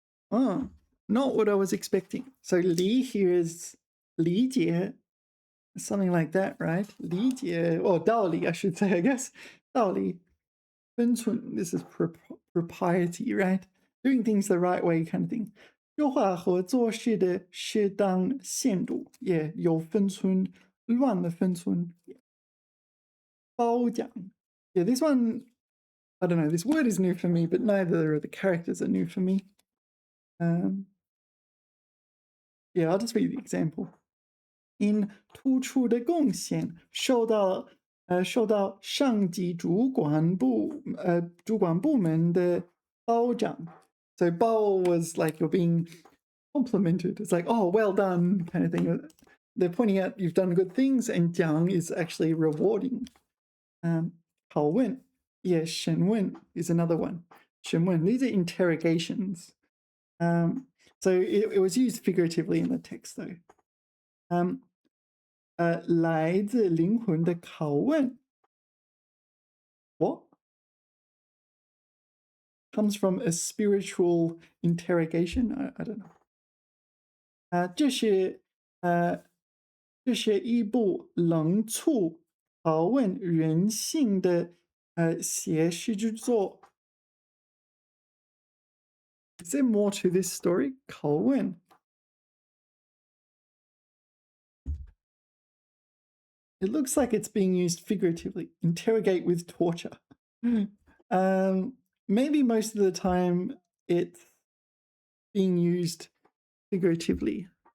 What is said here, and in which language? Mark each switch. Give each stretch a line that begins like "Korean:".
English: Oh, not what I was expecting. So 理 here is 理解, something like that, right? 理解, or 道理, I should say, I guess.
Chinese: 道理.
English: 分寸, this is propriety, right? Doing things the right way kind of thing.
Chinese: 说话和做事的适当限度, yeah, 有分寸, 乱了分寸. 褒奖.
English: Yeah, this one, I don't know, this word is new for me, but neither of the characters are new for me. Yeah, I'll just read the example.
Chinese: 因突出的贡献受到上级主管部门的褒奖.
English: So 褒 was like you're being complimented. It's like, oh, well done, kind of thing. They're pointing out you've done good things, and 奖 is actually rewarding. 拷问, yeah, 审问 is another one. 审问, these are interrogations. So it was used figuratively in the text, though.
Chinese: 来自灵魂的拷问。
English: What? Comes from a spiritual interrogation? I don't know.
Chinese: 这是一部冷处拷问人性的写实之作。
English: Is there more to this story?
Chinese: 拷问。
English: It looks like it's being used figuratively. Interrogate with torture. Maybe most of the time it's being used figuratively.